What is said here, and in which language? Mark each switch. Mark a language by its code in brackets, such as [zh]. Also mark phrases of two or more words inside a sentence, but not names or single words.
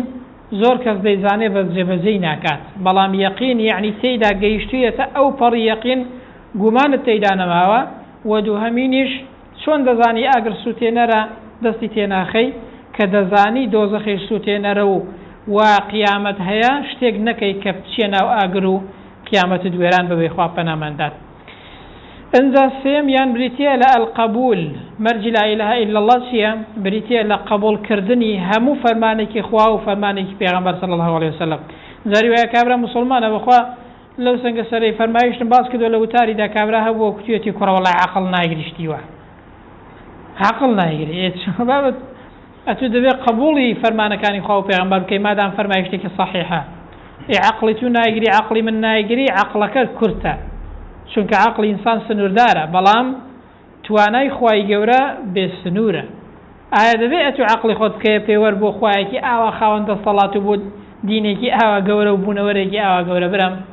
[ckb] زۆر کەس دەیزانێ بە جێبەجێی ناکات بەڵام یەقین یعنی تێیدا گەیشتویەتە ئەو پەڕی یەقین گومانت تێیدا نەماوە و دووهەمینیش چۆن دەزانی ئاگر سوتێنەرە دەستی تێناخەی کە دەزانی دۆزەخی سوتێنەرە و قیامەت هەیە شتێک نەکەی کە بچێ ناو ئاگر و قیامەت دوێران بەوێ خوا پەناماندات ئەنجا سێمیان بریتیە لە القبول مەرجی [ar] لا إله إلا الله [ckb] چییە بریتیە لە قبولکردنی هەموو فەرمانێکی خوا و فەرمانێکی پێغەمبەر [ar] صلی الله عليه وسلم [ckb] زاری وایە کابرا مسلمانە بەخوا لەو سەنگە سەرەی فەرمایشتم باس کردو لە وتاریدا کابرا هەبووە کوتوێتی کوڕە وەڵای عەقڵ ناگریشتیوە عەقڵ ناگری بابەت ئەتو دەبێت قبوڵی فەرمانەکانی خوا و پێغەمبەر بکەی مادام فەرمایشتێکی صەحیحە عەقڵی تو ناگری عەقڵی من ناگری عەقڵەکە کورتە چونکە عەقڵی ئینسان سنووردارە بەڵام توانای خوای گەورە بێ سنوورە ئایا دەبێت ئەتو عەقڵی خۆت بکەیە پێوەەر بۆ خوایەکی ئاوا خاوەندە دەسەڵات و بۆ دینێکی ئاوا گەورە و بوونەوەرێکی ئاوا گەورە برم